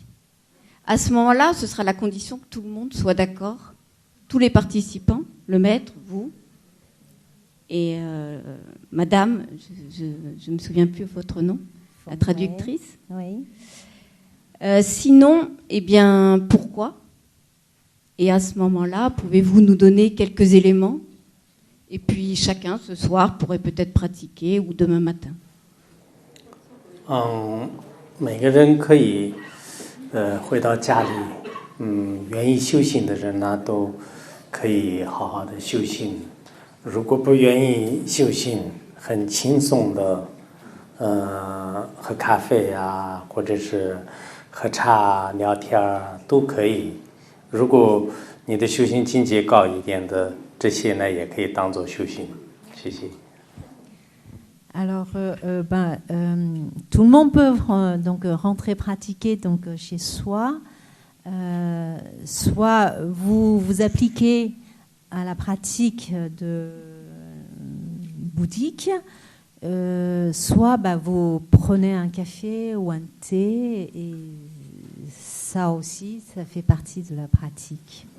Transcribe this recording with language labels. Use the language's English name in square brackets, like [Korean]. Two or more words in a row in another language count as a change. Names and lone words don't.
[French] À ce moment-là, ce sera la condition que tout le monde soit d'accord, tous les participants, le maître, vous, et madame, je ne me souviens plus votre nom, la traductrice. Oui. Sinon, eh bien, pourquoi ? Et à ce moment-là, pouvez-vous nous donner quelques éléments ? Et puis chacun, ce soir, pourrait peut-être pratiquer ou demain matin. [Chinese] 每个人可以回到家里，愿意修行的人呢，都可以好好的修行。如果不愿意修行，很轻松的，喝咖啡啊，或者是喝茶聊天都可以。如果你的修行境界高一点的，这些呢也可以当做修行。谢谢。 [French] Alors, tout le monde peut donc rentrer pratiquer donc chez soi. Soit vous vous appliquez à la pratique bouddhique, soit vous prenez un café ou un thé, et ça aussi, ça fait partie de la pratique.